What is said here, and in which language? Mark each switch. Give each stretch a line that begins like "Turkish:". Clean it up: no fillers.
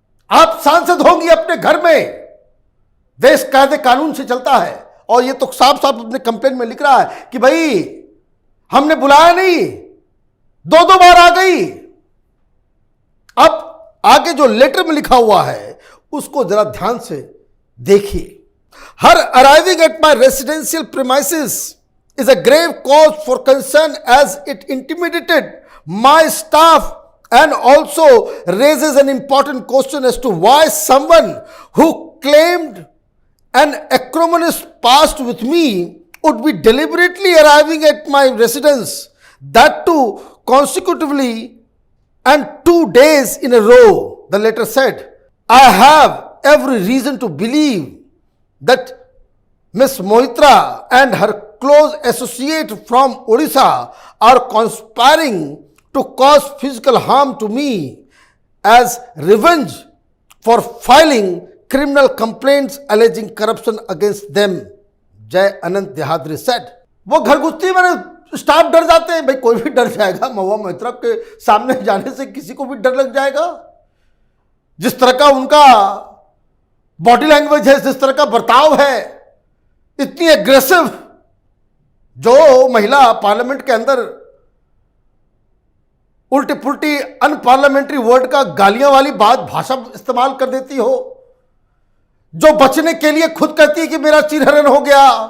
Hindi: आप सांसद होंगी अपने घर में। देश कायदे कानून से चलता है। और ये तो साफ साफ अपने कंप्लेंट में लिख रहा है कि भाई हमने बुलाया नहीं, दो दो बार आ गई। अब आगे जो लेटर में लिखा हुआ है उसको जरा ध्यान से देखिए।
English: Her arriving at my residential premises is a grave cause for concern as it intimidated my staff and also raises an important question as to why someone who claimed an acrimonious past with me would be deliberately arriving at my residence, that too consecutively and 2 days in a row. The letter said, I have every reason to believe that Miss Moitra and her close associate from Odisha are conspiring to cause physical harm to me as revenge for filing criminal complaints alleging corruption against them. Jay Anant Dehadri said.
Hindi: वो घर घुसती मैंने staff डर जाते हैं। भाई कोई भी डर जाएगा, महुआ मोइत्रा के सामने जाने से किसी को भी डर लग जाएगा। जिस तरह का उनका बॉडी लैंग्वेज है, जिस तरह का बर्ताव है, इतनी एग्रेसिव, जो महिला पार्लियामेंट के अंदर उल्टी पुल्टी अनपार्लियामेंट्री वर्ड का गालियां वाली बात भाषा इस्तेमाल कर देती हो, जो बचने के लिए खुद कहती है कि मेरा चिरहरण हो गया,